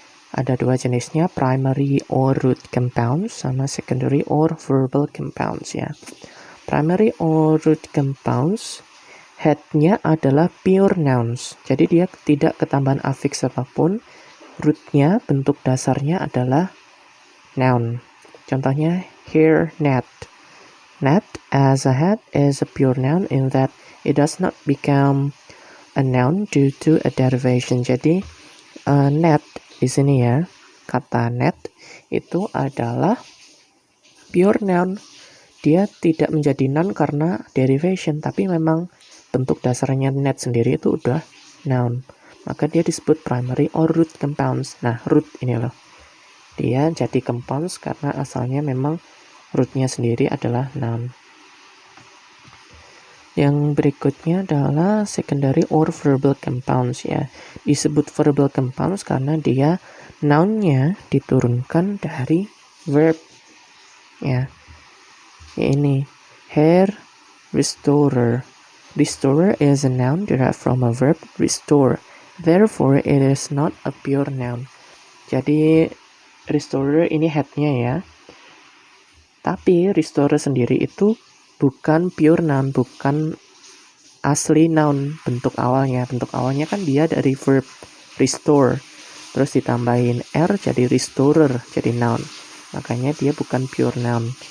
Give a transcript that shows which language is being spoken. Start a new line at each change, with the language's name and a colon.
Indonesian: Ada dua jenisnya, primary or root compounds sama secondary or verbal compounds ya. Primary or root compounds, headnya adalah pure nouns. Jadi dia tidak ketambahan afiks apapun. Rootnya, bentuk dasarnya adalah noun. Contohnya here net.
English: Net as a head is a pure noun in that it does not become a noun due to a derivation.
Indonesian: Jadi net di sini ya, kata net itu adalah pure noun. Dia tidak menjadi noun karena derivation, tapi memang bentuk dasarnya net sendiri itu udah noun. Maka dia disebut primary or root compounds. Nah, root ini loh. Dia jadi compounds karena asalnya memang rootnya sendiri adalah noun. Yang berikutnya adalah secondary or verbal compounds ya. Disebut verbal compounds karena dia nounnya diturunkan dari verb ya. Ini hair restorer.
English: Restorer is a noun derived from a verb restore. Therefore, it is not a pure noun.
Indonesian: Jadi restorer ini headnya ya. Tapi restorer sendiri itu bukan pure noun, bukan asli noun bentuk awalnya. Bentuk awalnya kan dia dari verb restore. Terus ditambahin R jadi restorer, jadi noun. Makanya dia bukan pure noun.